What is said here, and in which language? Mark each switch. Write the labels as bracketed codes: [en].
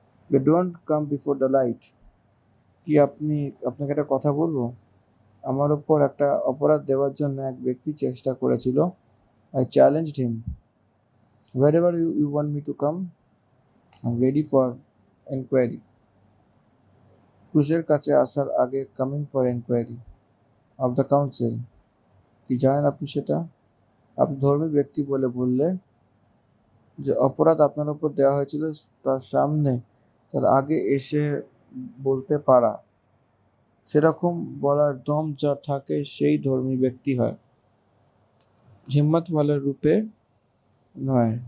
[en] They don't come before the light. [bn] কি আপনাকে একটা কথা বলবো? আমার উপর একটা অপরাধ দেওয়ার জন্য এক ব্যক্তি চেষ্টা করেছিল। [en] I challenged him. Wherever you want me to come, I'm ready for inquiry. [bn] ক্রুশের কাছে আসার আগে [en] coming for inquiry of the council. [bn] কি জানেন আপনি সেটা? আপনি ধর্মী ব্যক্তি বলে বললে যে অপরাধ আপনার উপর দেওয়া হয়েছিল তার সামনে তার আগে এসে বলতে পারা, সেরকম বলার দম যা থাকে সেই ধর্মী ব্যক্তি হয়, হিম্মতওয়ালার রূপে নয়।